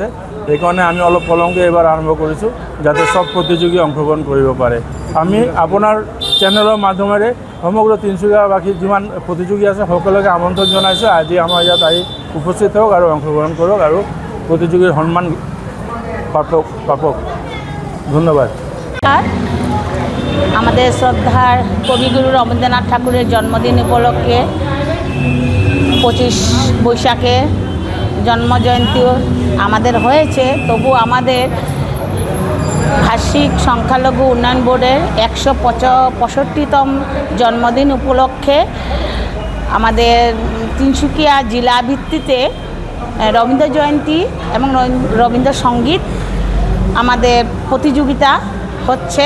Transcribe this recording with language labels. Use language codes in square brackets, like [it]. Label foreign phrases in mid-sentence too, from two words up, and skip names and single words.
[as] সেইকাৰণে আমি অলপ পলমকৈ এইবাৰ আৰম্ভ কৰিছোঁ, যাতে সব প্ৰতিযোগী অংশগ্ৰহণ কৰিব পাৰে। আমি আপোনাৰ চেনেলৰ মাধ্যমেৰে সমগ্ৰ তিনিচুকীয়াবাসী যিমান প্ৰতিযোগী আছে সকলোকে আমন্ত্ৰণ জনাইছোঁ। আজি আমাৰ ইয়াত আহি উপস্থিত হওক আৰু অংশগ্ৰহণ কৰক আৰু প্ৰতিযোগীৰ সন্মান পাপক। ধন্যবাদ। [bn] আমাদের শ্রদ্ধার কবিগুরু রবীন্দ্রনাথ ঠাকুরের জন্মদিন উপলক্ষে 25 বৈশাখে জন্মজয়ন্তী আমাদের হয়েছে। তবু আমাদের ভাষিক সংখ্যালঘু উন্নয়ন বোর্ডের 165তম জন্মদিন উপলক্ষে আমাদের তিনসুকিয়া জেলা ভিত্তিতে রবীন্দ্র জয়ন্তী এবং রবীন্দ্র সঙ্গীত আমাদের প্রতিযোগিতা হচ্ছে।